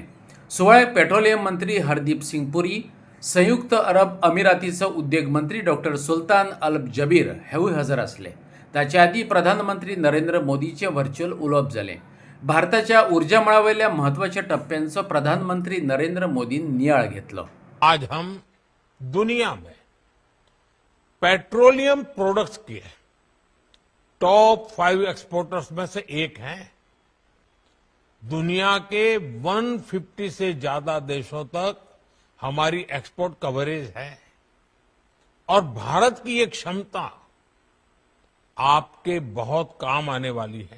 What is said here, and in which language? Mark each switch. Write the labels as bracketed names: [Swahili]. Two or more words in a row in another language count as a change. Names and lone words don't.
[Konkani] सुवाळ्याक पेट्रोलियम मंत्री हरदीप सिंग पुरी, संयुक्त अरब अमिरातीचो उद्योग मंत्री डॉक्टर सुल्तान अल जबीर हेवूय हजर आसले. ताचे आदीं प्रधानमंत्री नरेंद्र मोदीचें व्हर्च्युअल उलोवप जालें. भारताच्या उर्जा मळावयल्या म्हत्वाच्या टप्प्यांचो प्रधानमंत्री नरेंद्र मोदीन नियाळ घेतलो. [Hindi] आज हम दुनिया में [English] petroleum products [Hindi] के [English] top 5 exporters [Hindi] में से एक हैं. दुनिया के 150 से ज्यादा देशों तक हमारी [English] export coverage [Hindi] है और भारत की ये क्षमता आपके बहुत काम आने वाली है.